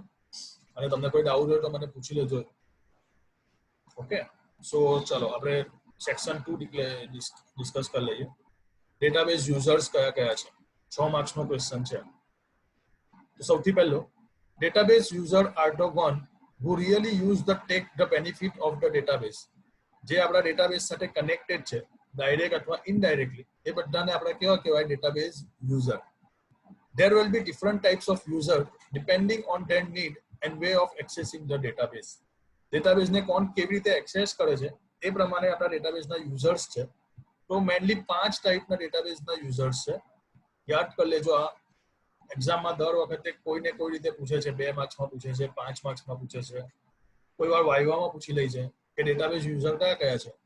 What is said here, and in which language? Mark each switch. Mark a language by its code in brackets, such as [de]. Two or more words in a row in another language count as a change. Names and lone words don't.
[gu] અને તમને કોઈ ડાઉટ હોય તો મને પૂછી લેજો. ઓકે. સો ચલો આપણે સેક્શન 2 ડિસ્કસ કરી લઈએ. [en] database users [gu] કયા કયા છે. 6 માર્ક્સનો ક્વેશ્ચન છે. તો સૌથી પહેલો, [en] database user are the one who really use the take the benefit of the database. [gu] જે આપણા ડેટાબેઝ સાથે કનેક્ટેડ છે ડાયરેક્ટ અથવા ઇનડાયરેક્ટલી, એ બધાને આપણે કેવા કહેવાય, [en] database user. There will be different types of user depending on their need and way of accessing the database. [gu] ડેટાબેઝને કોણ કેવી રીતે એક્સેસ કરે છે એ પ્રમાણે આપણા ડેટાબેઝના યુઝર્સ છે. તો મેનલી 5 ટાઈપના ડેટાબેઝના યુઝર્સ છે. યાદ કરી લેજો. આ એક્ઝામમાં દર વખતે કોઈને કોઈ રીતે પૂછે છે. 2 માર્ક્સમાં પૂછે છે, 5 માર્ક્સમાં પૂછે છે, કોઈ વાર વાઇવામાં પૂછી લે છે કે [en] database user [gu] કયા કયા છે.